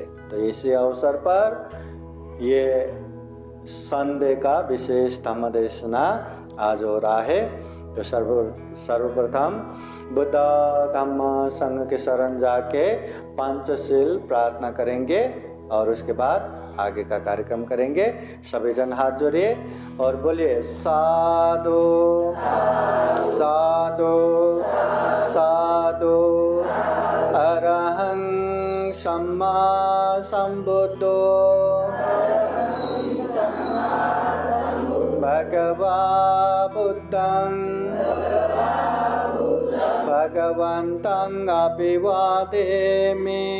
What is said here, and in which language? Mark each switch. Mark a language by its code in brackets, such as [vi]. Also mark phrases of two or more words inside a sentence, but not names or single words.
[hi] तो इसी अवसर पर ये संडे का विशेष धम्म देशना आज हो रहा है। तो सर्वप्रथम बुद्ध धम्म संघ के शरण जाके पंचशील प्रार्थना करेंगे और उसके बाद आगे का कार्यक्रम करेंगे। सभी जन हाथ जोड़िए और बोलिए [pi] साधु साधु साधु। अरहं सम्मा संबुद्धो भगवा बुद्धं भगवन्तं अभिवादेमि।